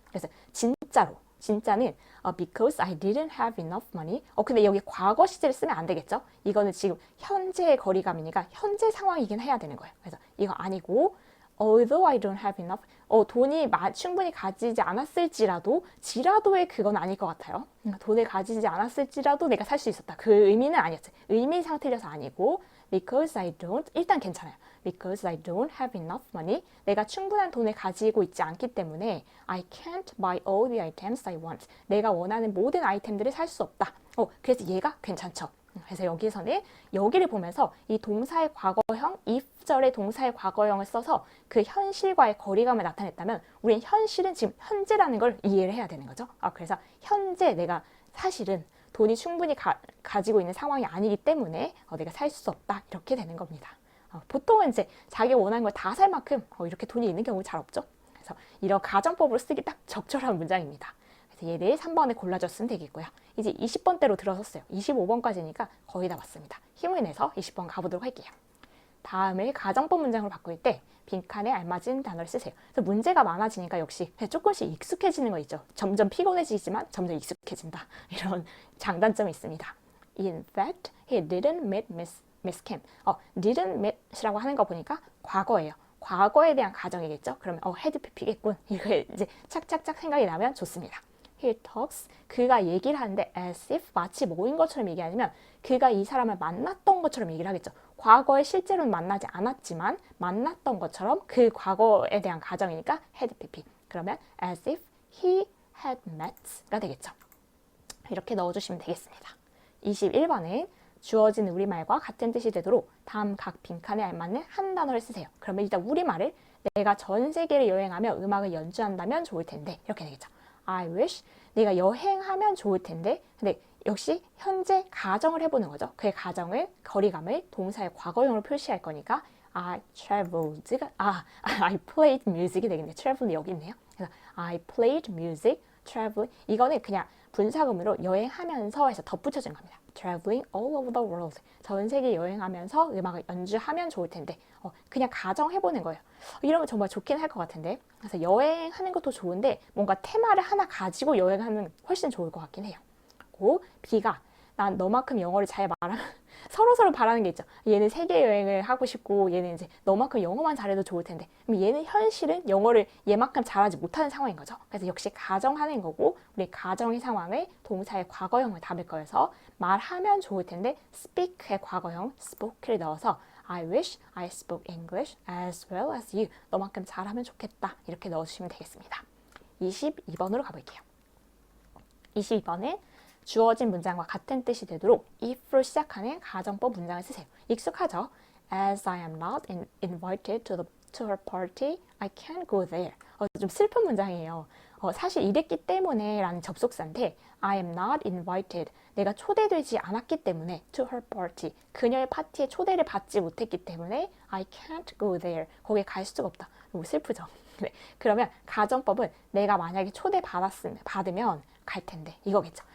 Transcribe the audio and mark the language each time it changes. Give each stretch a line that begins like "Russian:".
Korean: 그래서 진짜는
English: because I didn't have enough money.
Korean: 근데 여기 과거 시제를 쓰면 안 되겠죠? 이거는 지금 현재의 거리감이니까 현재 상황이긴 해야 되는 거예요. 그래서 이거 아니고
English: although I don't have enough.
Korean: 돈이 충분히 가지지 않았을지라도의 그건 아닐 것 같아요. 돈을 가지지 않았을지라도 내가 살 수 있었다. 그 의미는 아니었지. 의미상 틀려서 아니고
English: because I don't.
Korean: 일단 괜찮아요.
English: Because I don't have enough money.
Korean: 내가 충분한 돈을 가지고 있지 않기 때문에
English: I can't buy all the items I want.
Korean: 내가 원하는 모든 아이템들을 살 수 없다. 그래서 얘가 괜찮죠. 그래서 여기서는 여기를 보면서 이 동사의 과거형, if절의 동사의 과거형을 써서 그 현실과의 거리감을 나타냈다면 우리는 현실은 지금 현재라는 걸 이해를 해야 되는 거죠. 그래서 현재 내가 사실은 돈이 충분히 가지고 있는 상황이 아니기 때문에 내가 살 수 없다. 이렇게 되는 겁니다. 보통은 이제 자기가 원하는 걸 다 살 만큼 이렇게 돈이 있는 경우 잘 없죠. 그래서 이런 가정법으로 쓰기 딱 적절한 문장입니다. 그래서 얘를 3번에 골라줬으면 되겠고요. 이제 20번대로 들어섰어요. 25번까지니까 거의 다 왔습니다. 힘을 내서 20번 가보도록 할게요. 다음을 가정법 문장으로 바꿀 때 빈칸에 알맞은 단어를 쓰세요. 그래서 문제가 많아지니까 역시 조금씩 익숙해지는 거 있죠. 점점 피곤해지지만 점점 익숙해진다. 이런 장단점이 있습니다.
English: In fact, he didn't meet Miss Kim.
Korean: didn't meet이라고 하는 거 보니까 과거예요. 과거에 대한 가정이겠죠. 그러면 had pp겠군. 이거 이제 착착착 생각이 나면 좋습니다.
English: He talks.
Korean: 그가 얘기를 하는데 as if 마치 뭐인 것처럼 얘기 아니면 그가 이 사람을 만났던 것처럼 얘기를 하겠죠. 과거에 실제로는 만나지 않았지만 만났던 것처럼 그 과거에 대한 가정이니까 had pp.
English: 그러면 as if he had met가 되겠죠.
Korean: 이렇게 넣어주시면 되겠습니다. 21번은 주어진 우리말과 같은 뜻이 되도록 다음 각 빈칸에 알맞는 한 단어를 쓰세요. 그러면 일단 우리말을 내가 전 세계를 여행하며 음악을 연주한다면 좋을 텐데 이렇게 되겠죠.
English: I wish.
Korean: 내가 여행하면 좋을 텐데. 근데 역시 현재 가정을 해보는 거죠. 그의 가정을, 거리감을 동사의 과거형으로 표시할 거니까
English: I traveled. I played music이 되겠네요.
Korean: travel이 여기 있네요.
English: 그래서 I played music, travel.
Korean: 이거는 그냥 분사금으로 여행하면서 해서 덧붙여진 겁니다.
English: Traveling all over the world.
Korean: 전 세계 여행하면서 음악을 연주하면 좋을 텐데 그냥 가정해보는 거예요. 이러면 정말 좋긴 할 것 같은데. 그래서 여행하는 것도 좋은데 뭔가 테마를 하나 가지고 여행하면 훨씬 좋을 것 같긴 해요. 고 B가 난 너만큼 영어를 잘 말하면 서로 바라는 게 있죠. 얘는 세계 여행을 하고 싶고 얘는 이제 너만큼 영어만 잘해도 좋을 텐데 그럼 얘는 현실은 영어를 얘만큼 잘하지 못하는 상황인 거죠. 그래서 역시 가정하는 거고 우리 가정의 상황을 동사의 과거형을 담을 거여서 말하면 좋을 텐데 speak의 과거형 spoke를 넣어서
English: I wish I spoke English as well as you.
Korean: 너만큼 잘하면 좋겠다. 이렇게 넣어주시면 되겠습니다. 22번으로 가볼게요. 22번은 주어진 문장과 같은 뜻이 되도록 if로 시작하는 가정법 문장을 쓰세요. 익숙하죠?
English: As I am not invited to her party, I can't go there.
Korean: 좀 슬픈 문장이에요. 사실 이랬기 때문에 라는 접속사인데
English: I am not invited.
Korean: 내가 초대되지 않았기 때문에
English: to her party.
Korean: 그녀의 파티에 초대를 받지 못했기 때문에
English: I can't go there.
Korean: 거기에 갈 수가 없다. 너무 슬프죠? 네. 그러면 가정법은 내가 만약에 받으면 갈 텐데 이거겠죠.